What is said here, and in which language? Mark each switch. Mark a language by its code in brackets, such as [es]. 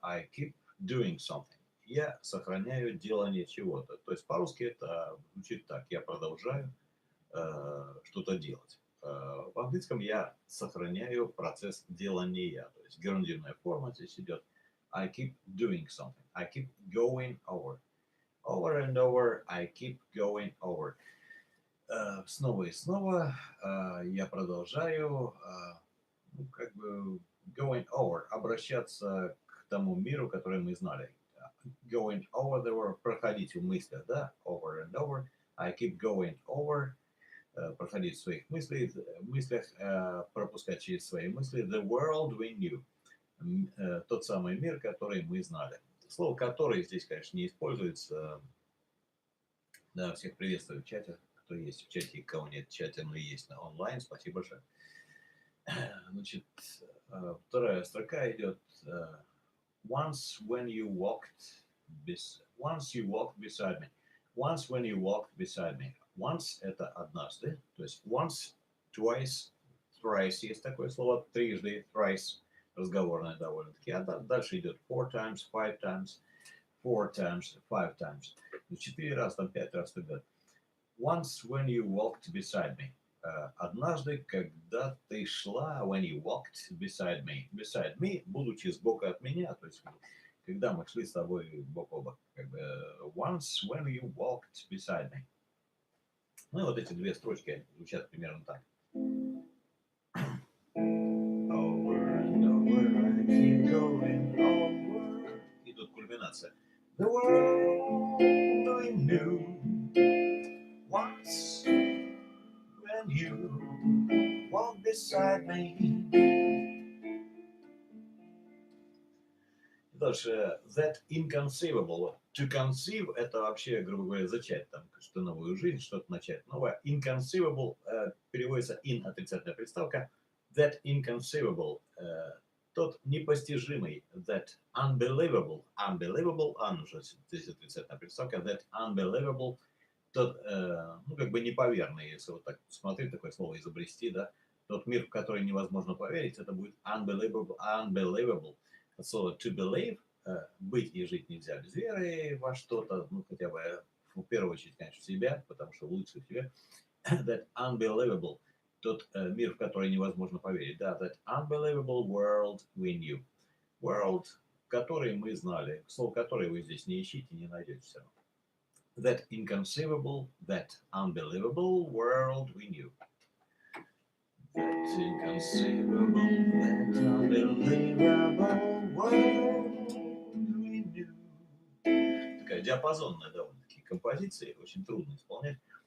[en] I keep doing something. [ru] Я сохраняю делание чего-то. То есть по-русски это звучит так. Я продолжаю что-то делать. В английском я сохраняю процесс делания. То есть герундивная форма здесь идет. [en] I keep doing something. I keep going over. Over and over, I keep going over. [ru] Снова и снова я продолжаю, ну, как бы, [en] going over, [ru] обращаться к тому миру, который мы знали. [en] Going over the world, [ru] проходить в мыслях, да, [en] over and over. I keep going over, [ru] проходить в своих мыслях, пропускать через свои мысли. [en] The world we knew. [ru] Тот самый мир, который мы знали. Слово «который» здесь, конечно, не используется. Да, всех приветствую в чате. Кто есть в чате и кого нет в чате, но есть на онлайн. Спасибо большое. Значит, вторая строка идет. [en] Once when you walked beside me. Once when you walked beside me. [ru] Once это однажды. То есть [en] once, twice, thrice. [ru] Есть такое слово. Трижды, thrice. Разговорное довольно-таки. А дальше идет [en] four times, five times, four times, five times. [ru] 4 раза, там 5 раз тогда. [en] Once when you walked beside me. [ru] Однажды, когда ты шла, [en] when you walked beside me. Beside me, [ru] будучи сбоку от меня, то есть когда мы шли с тобой бок о бок. Как бы, [en] once when you walked beside me. [ru] Ну и вот эти две строчки звучат примерно так. [en] Over and over, I keep going over. [ru] И тут кульминация. [en] The world I knew once when you walked beside me. [ru] Дальше [en] that inconceivable. To conceive [ru] это вообще, грубо говоря, зачать там что-то новую жизнь, что-то начать новое. Inconceivable переводится in отрицательная приставка. [en] That inconceivable [ru] тот непостижимый. [en] That unbelievable. [ru] Unbelievable, уже здесь отрицательная приставка. [en] That unbelievable [ru] тот, ну, как бы неповерный, если вот так смотреть, такое слово изобрести, да. Тот мир, в который невозможно поверить, это будет [en] unbelievable, unbelievable. [ru] От слова [en] to believe, [ru] быть и жить нельзя без веры во что-то, ну, хотя бы, в первую очередь, конечно, в себя, потому что лучше в себя. [en] That unbelievable, [ru] тот мир, в который невозможно поверить. Да, [en] that unbelievable world we knew. [ru] World, который мы знали, слово который вы здесь не ищите, не найдете все равно. [en] That inconceivable, that unbelievable world we knew. That inconceivable, that unbelievable world we knew. [ru] Такая диапазонная довольно-таки композиция, очень трудно исполнять.